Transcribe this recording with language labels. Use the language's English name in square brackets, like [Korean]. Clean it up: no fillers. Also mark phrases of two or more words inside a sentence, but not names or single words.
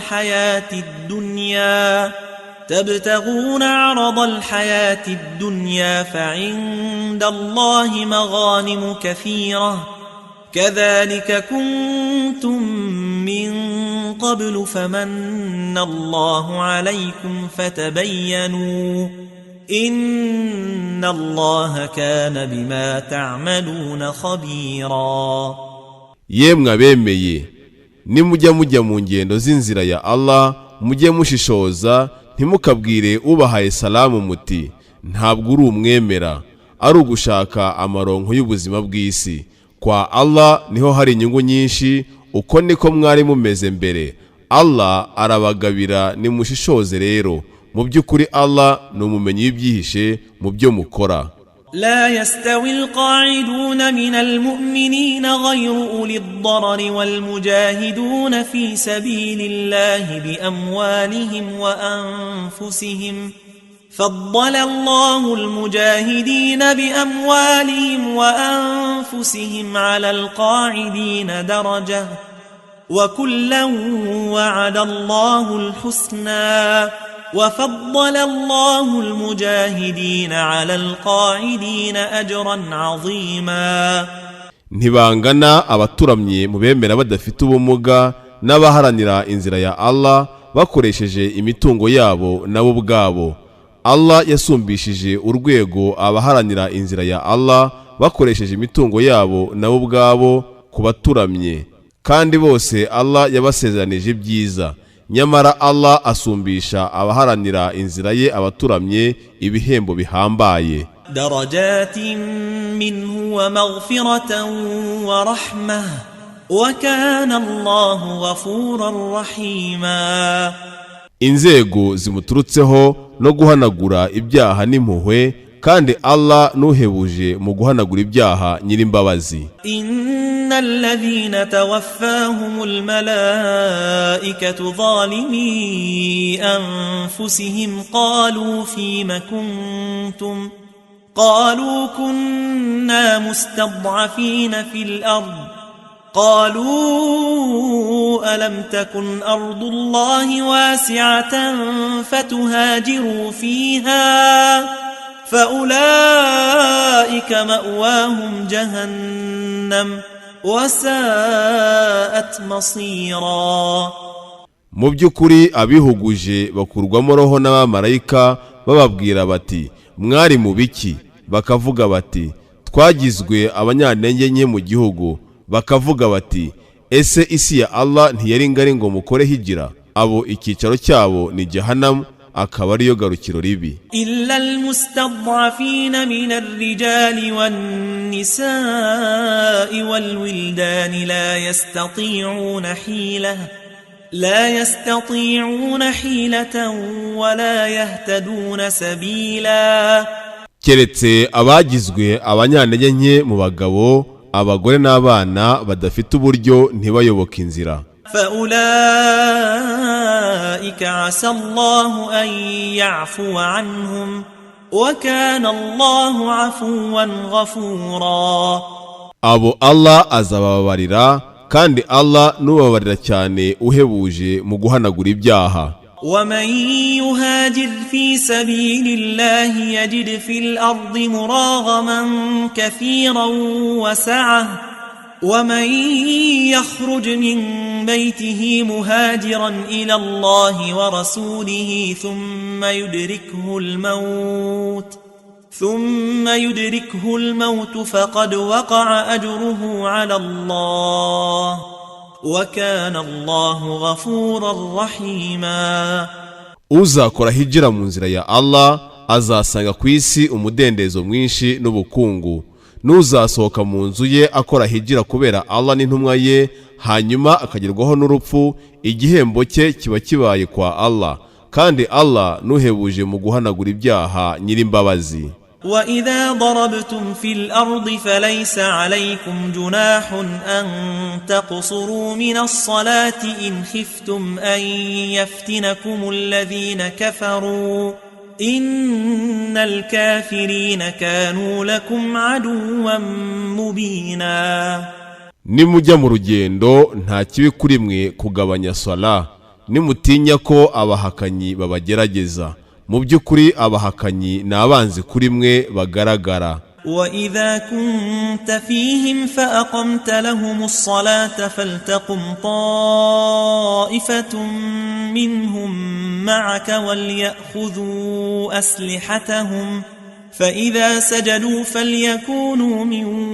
[Arabic] الحياة الدنيا فعند الله مغانم كثيرة كذلك كنتم من قبل فمن الله عليكم فتبينوا إن الله كان بما تعملون خبيرا. [Kinyarwanda] Yemwe abemeye nimujya mu ngendo z'inzira ya Allah mujye mushishoza ntimukabwire ubahaye salamu muti ntabwo uri umwemera ari ugushaka amaronko y'ubuzima bw'isi. Kwa Allah niho hari inyungu nyinshi, uko niko mwari mumeze mbere. Allah arabagabira nimushishoze rero, mu by'ukuri Allah ni umumenyi w'ibyihishe mu byo mukora. [Arabic] لا يستوي القاعدون من المؤمنين غير أولي الضرر والمجاهدون في سبيل الله بأموالهم وأنفسهم فضل الله المجاهدين بأموالهم وأنفسهم على القاعدين درجة وكلا وعد الله الحسنى وفضل الله المجاهدين على القاعدين أجرا عظيما. [Kinyarwanda] Ntibangana abaturamye mu bemera badafite ubumuga n'abaharanira inzira ya Allah bakoresheje imitungo yabo nabo ubwabo. Allah yasumbishije urwego abaharanira inzira ya Allah bakoresheje imitungo yabo nabo ubwabo ku baturamye, kandi bose Allah yabasezeranije ibyiza. Nyamara Allah asumbisha abaharanira inzira ye abaturamye ibihembo bihambaye. [Arabic] درجات منه ومغفرة ورحمة وكان الله غفورا رحيما. [Kinyarwanda] Inzego zimuturutseho no guhanagura ibyaha n'impuhwe, kandi Allah nuhebuje mu guhanagura ibyaha nyirimbabazi. [Arabic] إن الذين توفاهم الملائكة ظالمي أنفسهم قالوا فيم كنتم قالوا كنا مستضعفين في الأرض قالوا ألم تكن أرض الله واسعة فتهاجروا فيها فأولئك مأواهم جهنم وساءت مصيرا. [Kinyarwanda] Mu by'ukuri abihuguje bakurwamo roho n'abamarayika bababwira bati mwari mu biki, bakavuga bati twagizwe abanyantege nke mu gihugu, bakavuga bati ese isi ya Allah ntiyari ngari ngo mukore hijira. Abo icyicaro cyabo ni Jahannam, akaba ariyo garukiro ribi. [Arabic] إلا المستضعفين من الرجال والنساء والولدان لا يستطيعون حيلة ولا يهتدون سبيلا. [Kinyarwanda] Keretse abagizwe abanyantege nke mu bagabo, abagore n'abana badafite uburyo ntibayoboka inzira. [Arabic] فأولئك عسى الله أن يعفو عنهم وكان الله عفوا غفورا. [Kinyarwanda] Abo Allah azababarira, kandi Allah nubabarira cyane uhebuje mu guhanagura ibyaha. [Arabic] ومن يهاجر في سبيل الله يجد في الأرض مراغما كثيرا وسعة ومن يخرج من بيته مهاجرا إلى الله ورسوله ثم يدركه الموت فقد وقع أجره على الله وكان الله غفورا رحيما. [Kinyarwanda] Uzakora hijira mu nzira ya Allah azasanga ku isi umudendezo mwinshi n'ubukungu. Nuzasohoka mu nzu ye akora hijira kubera Allah n'intumwa ye, hanyuma akagerwaho n'urupfu, igihembo cye kiba kibaye kwa Allah, kandi Allah nuhebuje mu guhanagura ibyaha nyirimbabazi. [Arabic] وإذا ضربتم في الأرض فليس عليكم جناح أن تقصروا من الصلاة إن خفتم أن يفتنكم الذين كفروا إن الكافرين كانوا لكم عدوا مبينا. [Kinyarwanda] nimujya mu rugendo nta kibi kuri mwe kugabanya sala nimutinya ko abahakanyi babagerageza mu by'ukuri abahakanyi n'abanzi kuri mwe bagaragara. [Arabic] وإذا كنت فيهم فأقمت لهم الصلاة فلتقم طائفة منهم معك وليأخذوا أسلحتهم فإذا سجدوا فليكونوا من